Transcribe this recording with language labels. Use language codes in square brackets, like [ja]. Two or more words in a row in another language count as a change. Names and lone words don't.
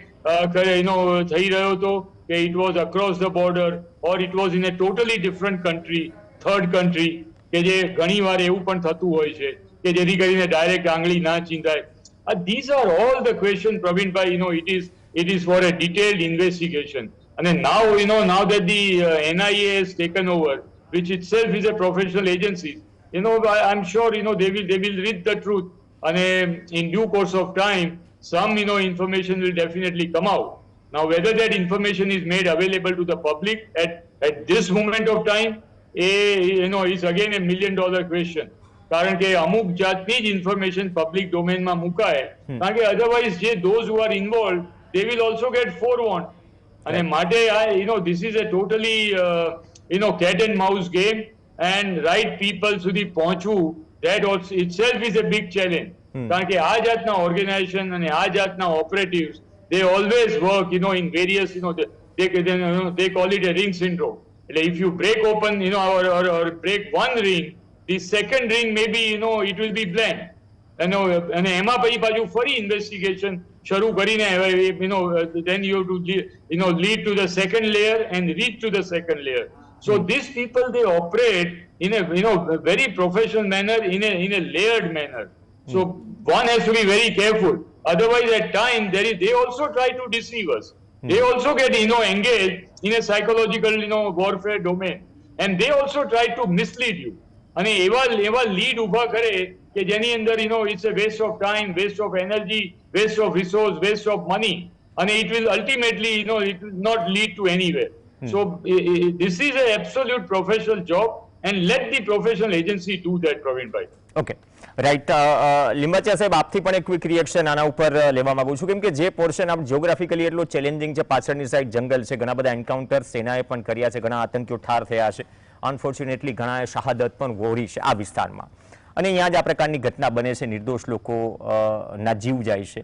[gu] થઈ રહ્યો હતો કે [en] it was across the border, or it was in a totally different country, third country, [gu] કે જે ઘણી વાર એવું પણ થતું હોય છે કે જેથી કરીને ડાયરેક્ટ આંગળી ના ચીંધાય. [en] These are all the questions, Praveenbhai. It is for a detailed investigation. And then now that the NIA has taken over, which itself is a professional agency, I'm sure they will read the truth, and in due course of time some information will definitely come out. Now whether that information is made available to the public at this moment of time, is again a $1 million question. [gu] કારણ કે અમુક જાતની જ [en] information public [gu] ડોમેનમાં મુકાય, કારણ કે અધરવાઇઝ જે [en] those who are involved, they will also get forewarned. [gu] અને માટે [en] this is a totally cat and mouse game, and right people [gu] સુધી પહોંચવું, [en] that also itself is a big challenge. [gu] કારણ કે આ જાતના ઓર્ગેનાઇઝેશન અને આ જાતના ઓપરેટિવ્સ, [en] they always work in various, they call it a ring syndrome. એટલે if you break open or break one ring, the second ring maybe it will be blank, [gu] અને એમાં પછી પાછું ફરી ઇન્વેસ્ટિગેશન શરૂ કરીને [en] then you have to lead to the second layer and reach to the second layer. So these people, they operate in a very professional manner, in a layered manner. So one has to be very careful, otherwise at times they also try to deceive us. They also get engaged in a psychological warfare domain, and they also try to mislead you. [gu] અને એવા લીડ ઉભા કરે કે જેની અંદર [en] it's a waste of time, waste of energy, waste of resource, waste of money, and it will ultimately it will not lead to anywhere. So this is an absolute professional job, and let the professional agency do that, Praveenbhai. Okay, right. [gu] લિંબાચિયા સાહેબ, આપથી પણ એક [en] quick reaction [gu] આના ઉપર લેવા માંગુ છું, કેમ કે જે પોર્શન આપ જ્યોગ્રાફિકલી એટલો ચેલેન્જિંગ છે, પાછળની સાઈડ જંગલ છે, ઘણા બધા એન્કાઉન્ટર સેનાએ પણ કર્યા છે, ઘણા આતંકીઓ ઠાર થયા છે, અનફોર્ચ્યુનેટલી ઘણાએ શહાદત પણ વહોરી છે આ વિસ્તારમાં, અને અહીંયા જ આ પ્રકારની ઘટના બને છે, નિર્દોષ લોકો ના જીવ જાય છે.